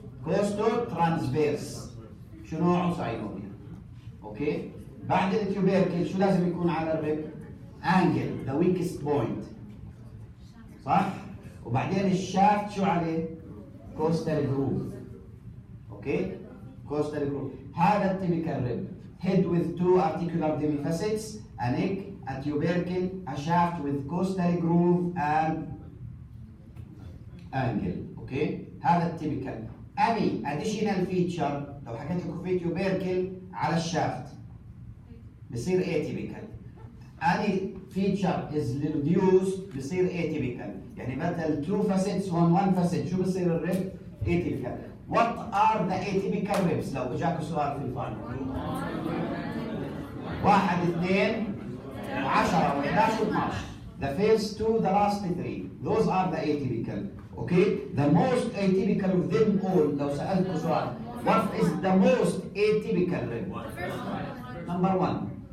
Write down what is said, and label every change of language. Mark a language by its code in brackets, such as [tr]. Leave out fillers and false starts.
[ar] كوستو ترانسفيرس. شو نوعه؟ ساينوفيا. اوكي؟ بعد التيوبيركل شو لازم يكون على الريب؟ انجل ذا ويكست بوينت، صح؟ وبعدين الشافت شو عليه؟ كوستال جروف. اوكي؟ كوستال جروف. هذا التيبيكال ريب. [en] head with 2 articular demi facets, a neck, a tubercle, a shaft with coastal groove and angle. [ar] اوكي؟ هذا التيبيكال. [en] any additional feature [ar] لو حكيت لكم في tubercle على الشافت بصير atypical. [en] any feature is reduced [ar] بصير [en] atypical. [ar] يعني بدل 2 facets هون 1 facet شو بصير الريب؟ atypical. [en] What are the atypical ribs؟ [ar] لو اجاكم سؤال في الفاينل 1 2 10 و11 و12. [en] The first 2 the last 3 those are the atypical. Okay? The most atypical of them all [ar] لو سألتكم سؤال [en] what is the most atypical rib؟ number 1.